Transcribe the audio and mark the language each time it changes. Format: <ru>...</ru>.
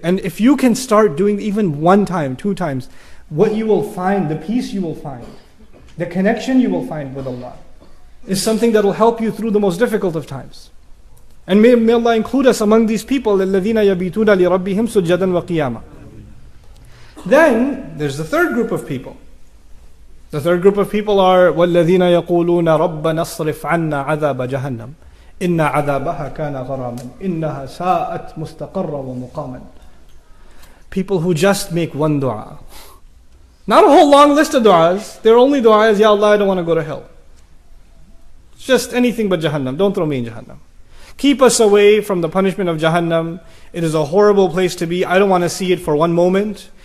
<en>And if you can start doing even 1 time, 2 times, what you will find, the peace you will find, the connection you will find with Allah, is something that will help you through the most difficult of times. And may Allah include us among these people,</en> <ar>الَّذِينَ يَبِيتُونَ لِرَبِّهِمْ سُجَّدًا وَقِيَامًا.</ar> <en>Then, there's the third group of people. The third group of people are</en> <ar>وَالَّذِينَ يَقُولُونَ رَبَّنَا اصْرِفْ عَنَّا عَذَابَ جَهَنَّمَ إِنَّ عَذَابَهَا كَانَ غَرَامًا إِنَّهَا سَاءَتْ مُسْتَقَرًّا وَمُقَامًا.</ar> <en>People who just make one dua. Not a whole long list of du'as. Their only dua is, Ya Allah, I don't want to go to hell. It's just anything but Jahannam. Don't throw me in Jahannam. Keep us away from the punishment of Jahannam. It is a horrible place to be. I don't want to see it for one moment.</en>